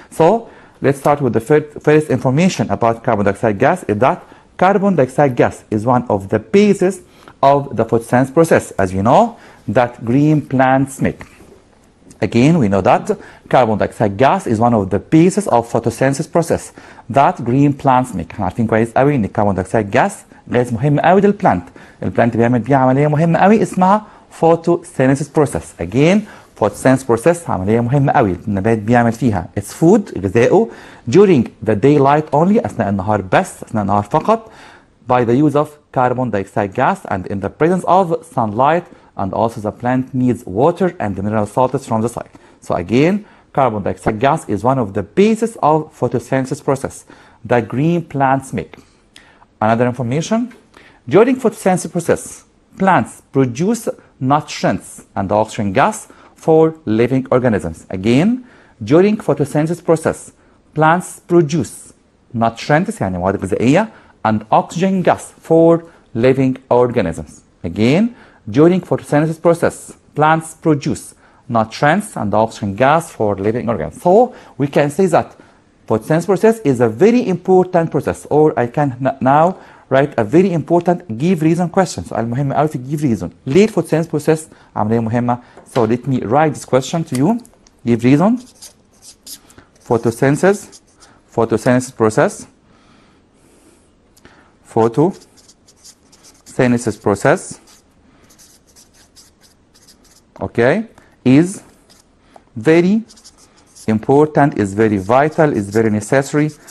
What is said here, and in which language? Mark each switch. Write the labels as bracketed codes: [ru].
[en] So let's start with the first information about carbon dioxide gas, is that carbon dioxide gas is one of the bases of the photosynthesis process, as you know, that green plants make. Again, we know that carbon dioxide gas is one of the bases of photosynthesis process that green plants make. [ar] احنا عارفين كويس قوي ان الكربون دايوكسيد جاس غاز مهم قوي للبلانت. البلانت بيعمل بيه عمليه مهمه قوي اسمها photosynthesis process. [en] Again, photosynthesis process [ar] عمليه مهمه قوي النبات بيعمل فيها [en] its food [ar] غذائه [en] during the daylight only [ar] اثناء النهار بس، اثناء النهار فقط، [en] by the use of carbon dioxide gas and in the presence of sunlight, and also the plant needs water and the mineral salts from the soil. So again, carbon dioxide gas is one of the bases of photosynthesis process that green plants make. Another information, during photosynthesis process, plants produce nutrients and oxygen gas for living organisms. Again, during photosynthesis process, plants produce nutrients [ar] يعني مواد غذائية [en] and oxygen gas for living organisms. Again, during photosynthesis process, plants produce nutrients and oxygen gas for living organisms. So we can say that photosynthesis process is a very important process, or I can now write a very important give reason question. So [ar] المهم قوي في [en] give reason. [ar] ليه photosynthesis process عملية مهمة? [en] So let me write this question to you. Give reason. Photosynthesis process. Photosynthesis process. Okay, is very important, is very vital, is very necessary.